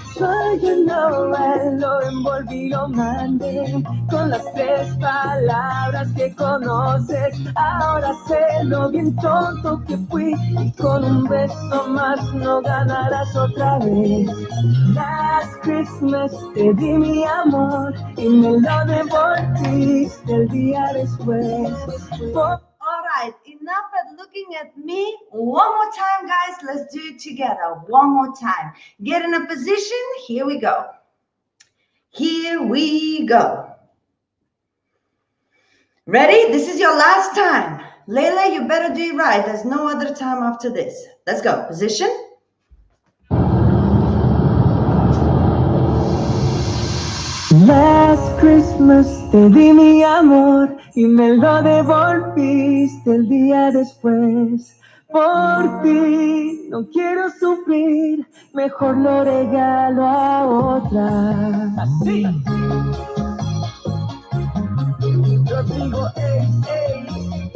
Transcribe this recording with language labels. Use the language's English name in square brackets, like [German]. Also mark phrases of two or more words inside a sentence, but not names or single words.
[Spanish] Soy un Noel, lo envolví, lo mandé con las tres palabras que conoces. Ahora sé lo bien tonto que fui y con un beso más no ganarás otra vez. Last Christmas te di mi amor y me lo devolviste el día después. [English] All right, enough at looking at me. One more time, guys. Let's do it together. One more time. Get in a position. Here we go. Here we go. Ready? This is your last time. Layla, you better do it right. There's no other time after this. Let's go. Position. [Spanish] Last Christmas te di mi amor y me lo devolviste el día después. Por ti no quiero sufrir, mejor lo regalo a otra. Así. Yo digo, ey.